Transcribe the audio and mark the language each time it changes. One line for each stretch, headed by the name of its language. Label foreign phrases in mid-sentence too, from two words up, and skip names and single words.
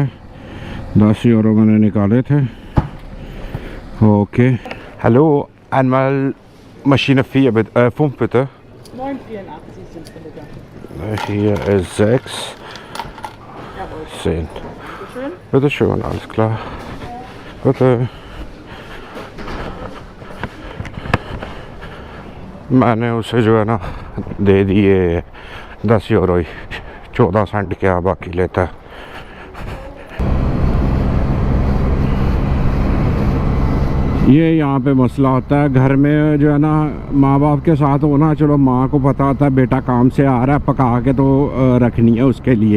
Hindi: 10 यूरो मैंने निकाले थे। ओके,
German: hallo, einmal Maschine 4 bitte, 5 bitte. 9,84 sind es bitte. Hier ist 6, Jawohl. 10. Bitte schön. Bitte schön, alles klar. Bitte.
Hindi: मैंने उसे जो है ना दे दिए 10 यूरो ही, 14 सेंट क्या बाकी लेता है। ये यहाँ पे मसला होता है घर में जो है ना, माँ बाप के साथ होना, चलो माँ को पता होता है बेटा काम से आ रहा है, पका के तो रखनी है उसके लिए।